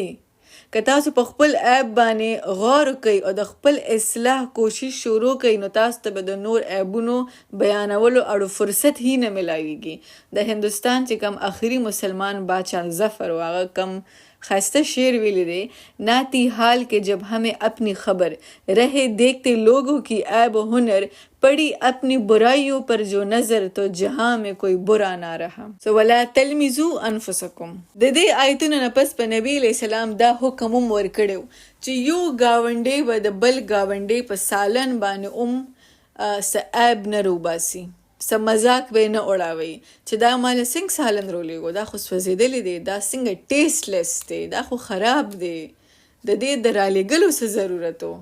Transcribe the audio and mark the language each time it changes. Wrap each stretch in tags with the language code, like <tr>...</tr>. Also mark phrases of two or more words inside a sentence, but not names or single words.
<ps>که تاسو په خپل عیب باندې غور کوئ او د خپل اصلاح کوشش شروع کوئ، نو تاسو ته به د نور عیبونو بیانولو اړو فرصت هی نه ملاویږي. د هندوستان چې کم آخري مسلمان بادشاہ ظفر و هغه کم خسته شعر ویلی دی،</ps> <ur>ناتی حال کے جب ہمیں اپنی خبر رہے دیکھتے لوگوں کی عیب و ہنر، پڑی اپنی برائیوں پر جو نظر تو جہاں میں کوئی برا نہ رہا.</ur> <ar>سو ولا تلمزو انفسکم.</ar> <ps>د دې آیتونو نه پس په نبی</ps> <ar>علیہ السلام</ar> <ps>دا حکم هم ورکړی چې یو گاونډی به د بل گاونډی په سالن باندې څه عیب نه روباسي، څه مذاق به نه اړوئ چې دا ماله څنګه سالن رولیږو، دا خو سوځېدلی دی، دا څنګه ټیسټلیس دی، دا خو خراب دی، د دې د رالیږلو څه ضرورت و.</ps>